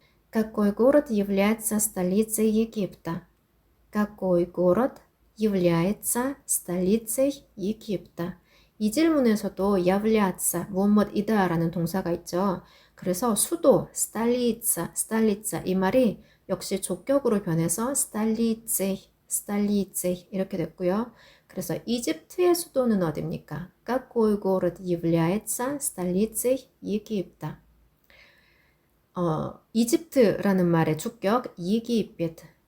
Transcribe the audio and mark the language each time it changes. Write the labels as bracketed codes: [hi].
[ru] Какой город является столицей Египта? Какой город является столицей Египта? [ko] 이 질문에서도 являться, 무엇이다라는 동사가 있죠. 그래서 수도, столица 이 말이 역시 족격으로 변해서 столицей 이렇게 됐고요. 그래서 이집트의 수도는 어디입니까? [ru] Какой город является столицей Египта? [ko] 이집트라는 말의 주격 이집트.